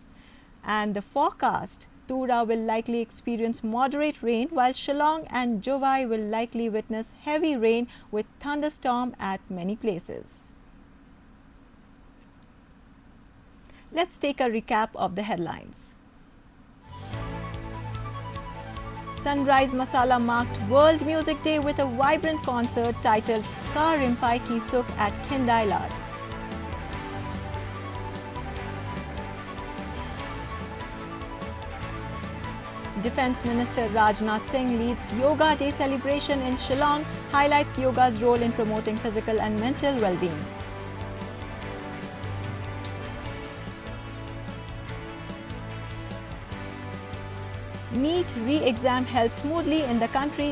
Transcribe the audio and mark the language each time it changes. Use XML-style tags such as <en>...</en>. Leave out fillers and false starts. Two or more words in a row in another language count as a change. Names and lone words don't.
<en>And the forecast, Tura will likely experience moderate rain, while Shillong and Jovai will likely witness heavy rain with thunderstorm at many places. Let's take a recap of the headlines. Sunrise Masala marked World Music Day with a vibrant concert titled Ka Rimpai Ki Suk at Kindailad. Defence Minister Rajnath Singh leads Yoga Day celebration in Shillong, highlights yoga's role in promoting physical and mental well-being. NEET re-exam held smoothly in the country.</en>